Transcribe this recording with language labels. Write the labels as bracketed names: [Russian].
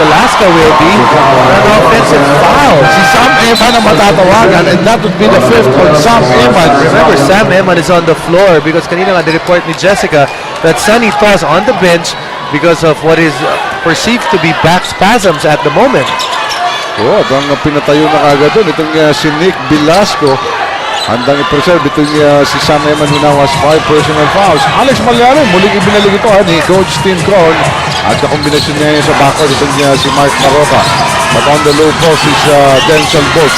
[English] Alaska will be an offensive foul. [Filipino] Si Sam Eman ang matatawagan [English] and that would be the fifth on Sam Eman. Remember, Sam Eman is on the floor because [Filipino] kanina nga report ni [English] Jessica that Sonny Toss on the bench because of what is perceived to be back spasms at the moment. [Filipino] Ang pinatayo na kagad doon. Itong si Nick Velasco. Handang i-preserve itong si [English] Sam Eman who now has 5 personal fouls. [Filipino] Alex Malyari, muling ibinalik ito ni Coach Tim Cron. At kakombinasyon niya sa backcourt itong si Mark Maroca. [English] But on the low post is Denzel Bolts.